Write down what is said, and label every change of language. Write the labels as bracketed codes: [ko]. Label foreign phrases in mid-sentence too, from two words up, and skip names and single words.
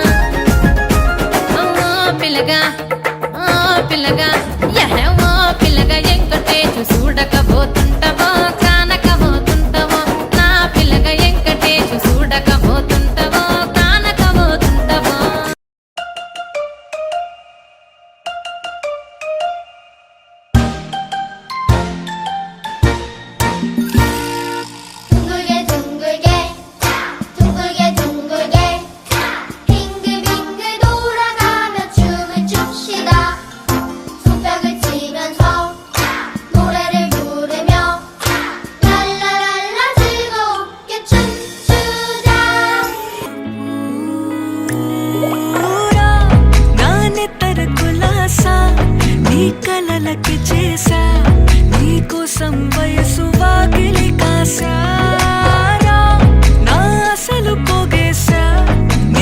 [te] ఓ పిల్లగా ఓ పిల్లగా వెంకటేశు చూడకపోతుంటావో కానకపోతుంటావో నా పిల్లగా వెంకటేశు చూడకపోతుంటావో కానకపోతుంటావో [ko] 둥글게 둥글게 둥글게 둥글게 빙글빙글 돌아가며 춤을 춥시다 손뼉을 치면서 노래를 부르며 랄라랄라 즐겁게 춤추자 [te] నానే తరకులాసా నీ కలలకి చేసా నీ కోసం వయసు వాకిలి కాసారా నా అసలు పోగేసా నీ